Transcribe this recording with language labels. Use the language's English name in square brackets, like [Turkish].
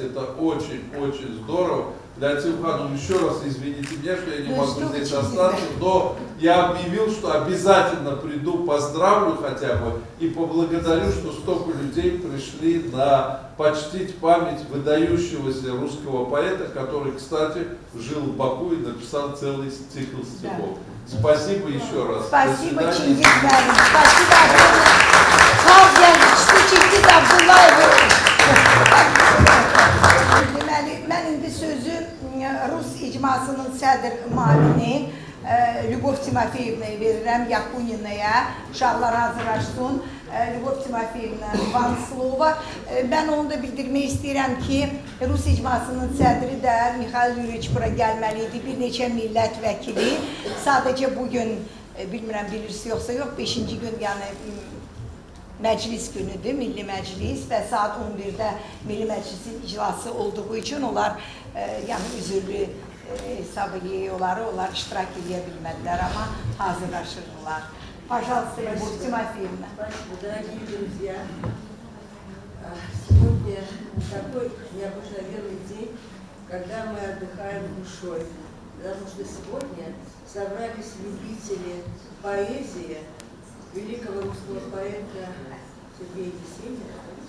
[Russian] Это очень-очень здорово. Для Тимхана, еще раз извините меня, что я не могу здесь остаться, но я объявил, что обязательно приду, поздравлю хотя бы и поблагодарю, что столько людей пришли на почтить память выдающегося русского поэта, который, кстати, жил в Баку и написал целый цикл стихов. Да. Спасибо еще раз. Спасибо, Чингис Бәлин. Спасибо огромное. [Azerbaijani] Sağ gelmişti Çingiz Abdullayev. Deməli, mən indi sözü Rus icmasının sədr müavini Lyubov Timofeyevnaya verirəm, Yakuninaya. Uşaqlar hazırlaşsın. Lyubov Timofeyevna [Russian] van slova. [Azerbaijani] Ben onu da bildirmək istəyirəm ki, Rus icmasının sədri də Mikhail Yuriç bura gəlməliydi. Bir neçə millət vəkili. Sadəcə bugün, bilmirəm bilirsiniz yoxsa yox, 5-ci gün yəni məclis günüdür, Milli Məclis və saat 11-də Milli Məclisin iclası olduğu üçün onlar yəni üzürlü hesabı yiyorlar, onlar iştirak edə bilmədilər, amma hazırlaşırlar. [Russian] Пожалуйста, Любовь Тимофеевна. Спасибо, дорогие друзья. Сегодня такой необыкновенный день, когда мы отдыхаем душой. Потому что сегодня собрались любители поэзии великого русского поэта Сергея Есенина.